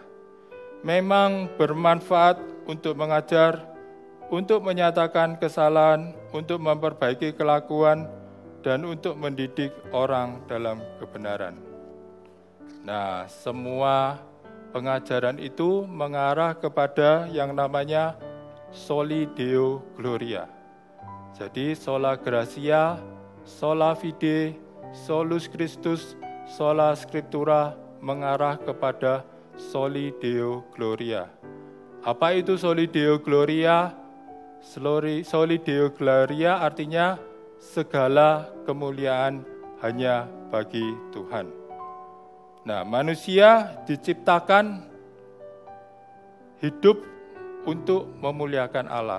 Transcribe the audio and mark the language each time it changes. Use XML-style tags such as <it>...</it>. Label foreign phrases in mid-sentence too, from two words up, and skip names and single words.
<id>Memang bermanfaat untuk mengajar, untuk menyatakan kesalahan, untuk memperbaiki kelakuan, dan untuk mendidik orang dalam kebenaran. Nah, semua pengajaran itu mengarah kepada yang namanya</id> <la>Soli Deo Gloria.</la> <id>Jadi</id> <la>sola gratia, sola fide, solus Christus, sola scriptura</la> <id>mengarah kepada</id> <la>Soli Deo Gloria.</la> <id>Apa itu</id> <la>Soli Deo Gloria? Soli Deo Gloria</la> <id>artinya segala kemuliaan hanya bagi Tuhan. Nah, manusia diciptakan hidup untuk memuliakan Allah.</id>